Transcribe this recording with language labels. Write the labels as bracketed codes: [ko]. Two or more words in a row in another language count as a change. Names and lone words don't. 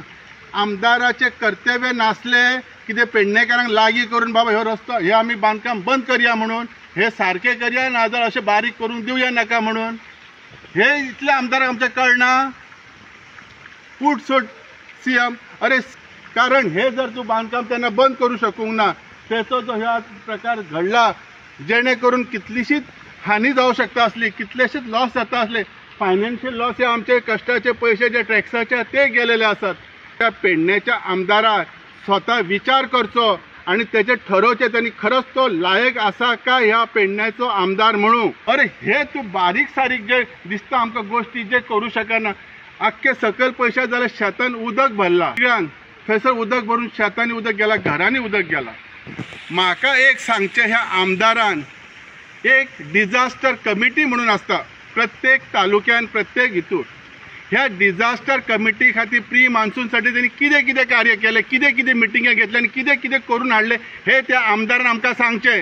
[kok] आमदाराचे कर्तव्य नासले कितें पेडणेकरांक लागीं करून बाबा ह्यो रस्तो हे आमी बांधकाम बंद करया म्हणून, हे सारखे करया नाजाल्यार अशें बारीक करून दिवया नाका म्हणून। हे इतले आमदाराक आमचे कळना? फूट सीएम। अरे कारण हे जर तू बांधकाम त्यांना बंद करू शकूंक ना, त्याचो जो ह्या प्रकार घडला जेणेकरून कितलीशीच हानी जाऊ शकता असली, कितलेशेच लॉस जाता असले, [en] financial loss [kok] हे आमचे कष्टाचे पैसे जे टॅक्साचे ते गेलेले असतात। त्या पेडण्याच्या आमदाराक स्वतः विचार करचो आणि त्याचे ठरवचे त्यांनी खरंच तो लायक असा का ह्या पेडण्याचो आमदार म्हणून। अरे हे तू बारीक सारीक जे दिसता आमकां गोष्टी जे करू शकना, अख्खे सकल पैसे जाल्यार शेतान उदक भरला, थंयसर उदक भरून शेतांनी उदक गेला, घरांनी उदक गेला। म्हाका एक सांगचे, ह्या आमदारान एक [en] disaster committee [kok] म्हणून असता प्रत्येक तालुक्यान प्रत्येक हितूर, ह्या [en] disaster committee [kok] खातीर [en] pre monsoon-saathi [kok] त्यांनी कितें कितें कार्य केले, कितें कितें मिटिंगा घेतले आणि कितें कितें करून हाडले हे त्या आमदारान आमकां सांगचे।